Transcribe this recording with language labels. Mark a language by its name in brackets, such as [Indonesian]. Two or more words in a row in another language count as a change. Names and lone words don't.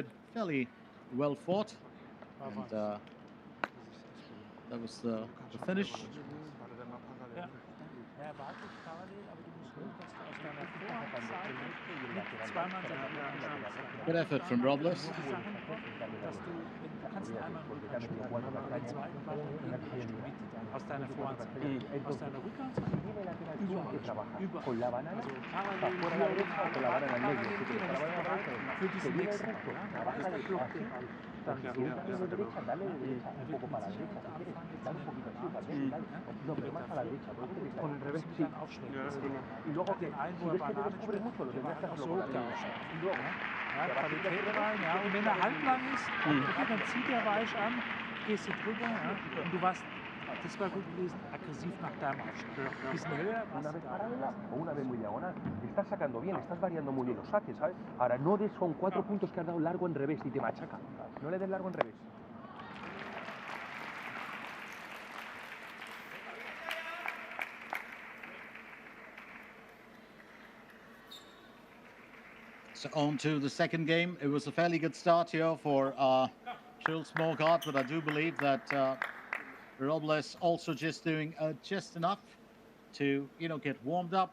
[English] Fairly well fought. And that was the finish. Good effort from Robles. [German] Aus deiner Vorhand, aus deiner Rückhand, über. [Spanish] Con la banana, Parallel fuera a la derecha o con la banana en medio. [German] Für diesen nächsten, [Spanish] Baja del Block. Dale de derecha, un poco para la derecha, si quieres. Dale un poquito así también, dale. No, pero más a la derecha, con el revés, sí. Y luego, si ves que te descubre mucho, lo tendrás que hacerlo con la derecha. Y luego, [German] Qualität rein, ja. Und wenn er halblang ist, okay, dann zieht er weich an, gehst du drüber, ja. Und du warst, das war gut gewesen, aggressiv nach deinem Aufschlag. Bisschen höher, [Spanish] una vez paralela o una vez muy diagonal. Estás sacando bien, estás variando muy bien los saques, ¿sabes? Ahora no des con 4 puntos que has dado largo en revés y te machaca. No le des largo en revés. [English] So on to the second game. It was a fairly good start here for Jules Morgard, but I do believe that Robles also just doing just enough to, get warmed up.